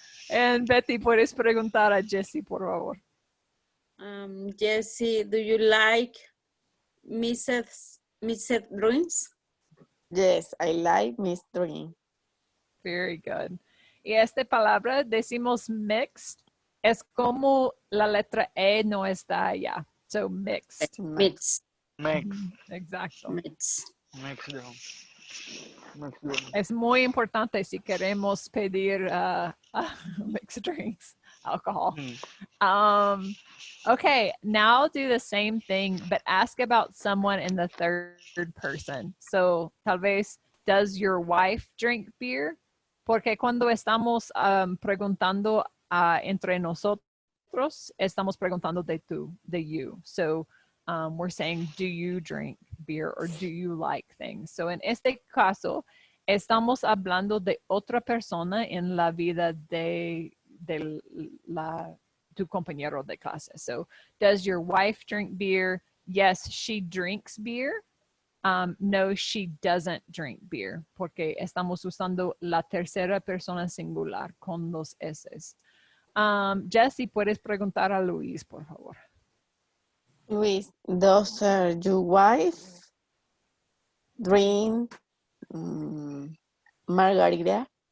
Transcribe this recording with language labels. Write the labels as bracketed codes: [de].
[es] And Betty, puedes preguntar a Jessie, por favor. [en] Jessie, do you like mixed drinks? Yes, I like Miss Dream. Very good. [es] Y esta palabra decimos mixed, es como la letra E no está allá. [en] So mixed. Mix. Mix. [es] Exacto. [en] Mix. Mix them. Mix them. [es] Es muy importante si queremos pedir mixed drinks, alcohol. [en] Okay, now do the same thing, but ask about someone in the third person. So, [es] tal vez, [en] does your wife drink beer? [es] Porque cuando estamos preguntando entre nosotros, estamos preguntando de tú, de you. [en] So, we're saying, do you drink beer or do you like things? [es] So, en este caso, estamos hablando de otra persona en la vida de tu compañero de clase. [en] So, does your wife drink beer? Yes, she drinks beer. No, she doesn't drink beer, [es] porque estamos usando la tercera persona singular con dos S. Jessie, puedes preguntar a Luis, por favor. [en] Luis, does your wife drink margarita?